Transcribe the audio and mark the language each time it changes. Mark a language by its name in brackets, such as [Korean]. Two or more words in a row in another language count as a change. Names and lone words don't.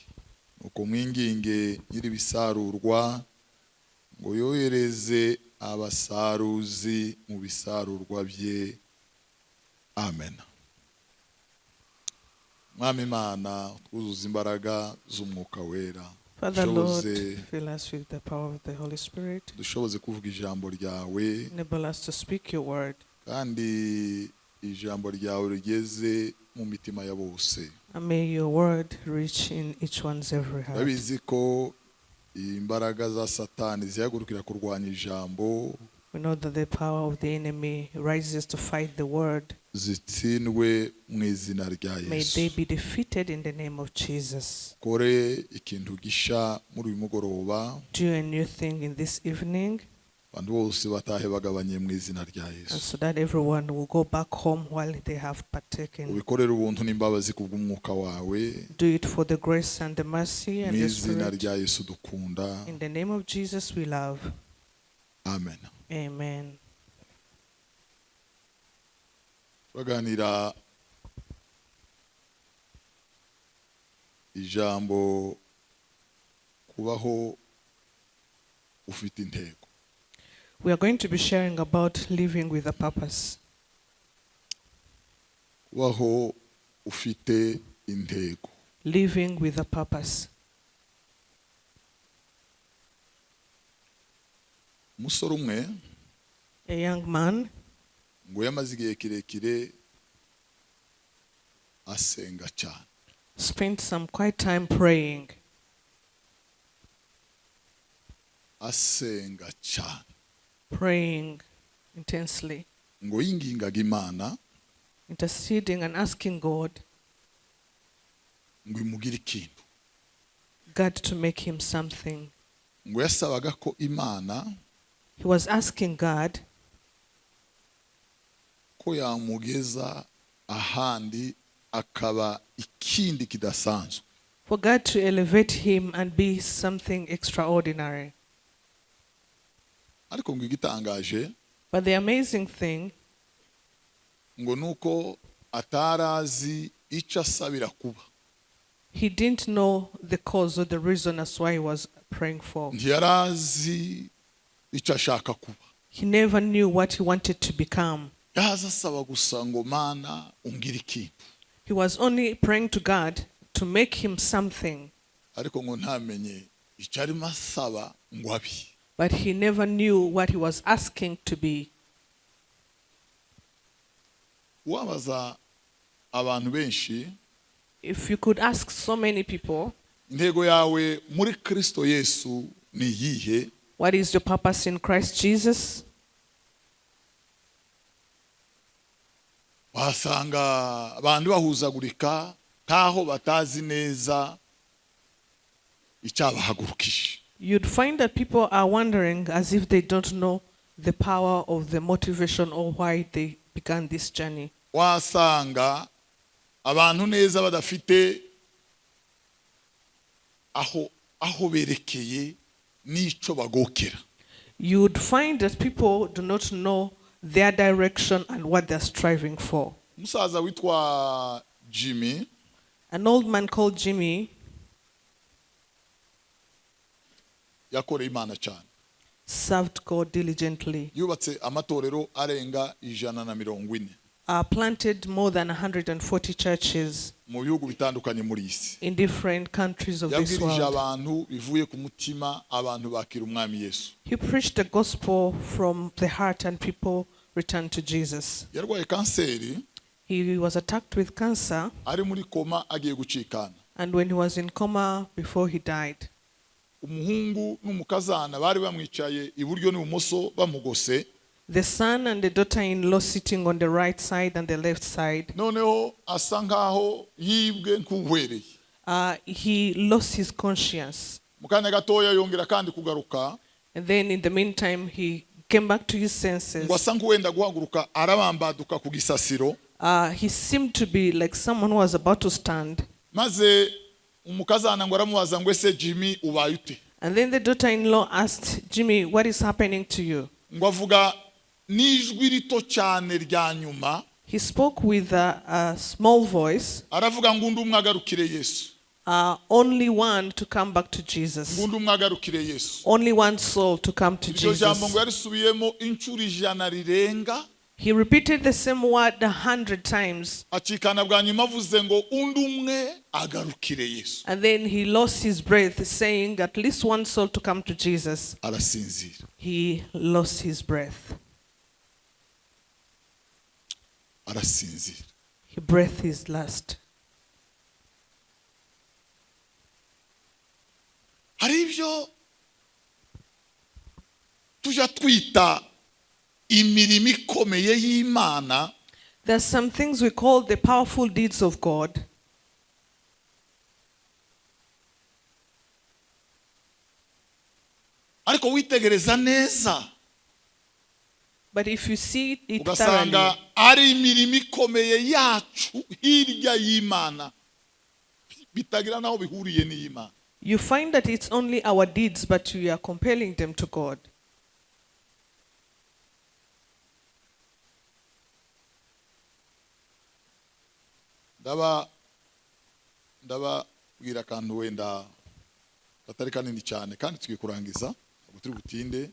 [Kinyarwanda] Nuko mwinginge nyiri bisarurwa ngo yohereze abasaruzi mu bisarurwa bye. Amen. Mwami Imana twuzuza imbaraga z'umwuka wera. [English] Father Lord, fill us with the power of the Holy Spirit. [Kinyarwanda] Dushoboze kuvuga ijambo ryawe. [English] Enable us to speak your word. [Kinyarwanda] Kandi ijambo ryawe rigeze mu mitima ya bose. [English] And may your word reach in each one's every heart. [Kinyarwanda] Babizi ko imbaraga za Satani zihagurukira kurwanya ijambo. [English] We know that the power of the enemy rises to fight the word. [Kinyarwanda] Zitsindwe mu izina rya Yesu. [English] May they be defeated in the name of Jesus. [Kinyarwanda] Kore ikintu gisha muri uyu mugoroba. [English] Do a new thing in this evening. [Kinyarwanda] Bantu bose batahe bagabanye mu izina rya [English] And [Kinyarwanda] Yesu. [English] so that everyone will go back home while they have partaken. [Kinyarwanda] Ubikorera ubuntu n'imbabazi kubw'umwuka wawe. [English] Do it for the grace and the mercy and the [Kinyarwanda] Mu izina [English] spirit. [Kinyarwanda] rya Yesu dukunda. [English] In the name of Jesus we love. Amen. [Kinyarwanda] Amen. Baganira ijambo kubaho ufite intego. [English] We are going to be sharing about living with a purpose. [Kinyarwanda] Kubaho ufite intego. [English] Living with a purpose. [Kinyarwanda] Umusore umwe [English] A young man [Kinyarwanda] ngo yamaze igihe kirekire asenga cyane. [English] spent some quiet time praying. [Kinyarwanda] Asenga cyane. [English] Praying intensely. [Kinyarwanda] Ngo yingingaga Imana [English] Interceding and asking God [Kinyarwanda] ngo imugire ikintu. [English] God to make him something. [Kinyarwanda] Ngo yasabaga ko Imana [English] He was asking God [Kinyarwanda] ko yamugeza ahandi akaba ikindi kidasanzwe. [English] for God to elevate him and be something extraordinary. [Kinyarwanda] Ariko ngo igitangaje [English] But the amazing thing, [Kinyarwanda] ngo nuko atarazi icyo asabira kuba. [English] he didn't know the cause or the reason as why he was praying for. [Kinyarwanda] Ntiyarazi icyo ashaka kuba. [English] He never knew what he wanted to become. [Kinyarwanda] Yaza asaba gusa ngo Mana ungire ikintu. [English] He was only praying to God to make him something. [Kinyarwanda] ariko ngo ntamenye icyo arimo asaba ngo abe. [English] But he never knew what he was asking to be. [Kinyarwanda] Wabaza abantu benshi, [English] If you could ask so many people, [Kinyarwanda] intego yawe muri Kristo Yesu ni iyihe? [English] what is your purpose in Christ Jesus? [Kinyarwanda] Wasanga abantu bahuzagurika nkaho batazi neza icyabahagurukije. [English] You'd find that people are wondering as if they don't know the power of the motivation or why they began this journey. [Kinyarwanda] Wasanga abantu neza badafite aho berekeye n'ico bagokera. [English] You'd find that people do not know their direction and what they're striving for. [Kinyarwanda] Umusaza witwa Jimmy, [English] An old man called Jimmy [Kinyarwanda] yakoreye Imana cyane. [English] served God diligently. [Kinyarwanda] Yubatse amatorero arenga 140. [English] Planted more than 140 churches [Kinyarwanda] mu bihugu bitandukanye muri isi. [English] in different countries of this [Kinyarwanda] Yabwirije [English] world. [Kinyarwanda] abantu bivuye ku mutima, abantu bakira umwami Yesu. [English] He preached the gospel from the heart and people returned to Jesus. [Kinyarwanda] Yarwaye kanseri, [English] He was attacked with cancer, [Kinyarwanda] ari muri koma agiye gucikana. [English] and when he was in coma before he died, [Kinyarwanda] Umuhungu n'umukazana bari bamwicaye iburyo n'ibumoso bamugose. [English] the son and the daughter-in-law sitting on the right side and the left side, [Kinyarwanda] Noneho asa nkaho yibwe nk'uhwereye. [English] he lost his conscience. [Kinyarwanda] Mu kanya gatoya yongera kandi kugaruka. [English] And then in the meantime, he came back to his senses. [Kinyarwanda] Ngo asa nk'uwenda guhaguruka arabambaduka ku gisasiro. [English] He seemed to be like someone who was about to stand. [Kinyarwanda] Maze umukazana ngo aramubaza ngo ese Jimmy ubaye ute? [English] And then the daughter-in-law asked, Jimmy, what is happening to you? [Kinyarwanda] Ngo avuga n'ijwi rito cyane rya nyuma. [English] He spoke with a small voice. [Kinyarwanda] Aravuga ngo undi umwe agarukire Yesu. [English] Only one to come back to Jesus. [Kinyarwanda] Ngo undi umwe agarukire Yesu. [English] Only one soul to come to [Kinyarwanda] Iryo jambo ngo [English] Jesus. [Kinyarwanda] yarisubiyemo inshuro 100 rirenga. [English] He repeated the same word 100 times. [Kinyarwanda] Acikana bwa nyuma avuze ngo undi umwe agarukire Yesu. [English] And then he lost his breath, saying at least one soul to come to Jesus. [Kinyarwanda] Arasinzira. [English] He lost his breath. [Kinyarwanda] Arasinzira. [English] He breathed his last. [Kinyarwanda] Hari ibyo tujya twita imirimo ikomeye y'Imana. [English] There's some things we call the powerful deeds of God. [Kinyarwanda] Ariko witegereza neza [English] But if you see it [Kinyarwanda] ugasanga [English] thoroughly, [Kinyarwanda] ari imirimo ikomeye yacu hirya y'Imana bitagira naho bihuriye n'Imana. [English] you find that it's only our deeds, but we are compelling them to God. [Kinyarwanda] Ndababwira akantu wenda katari kanini cyane kandi tugiye kurangiza ngo turi butinde.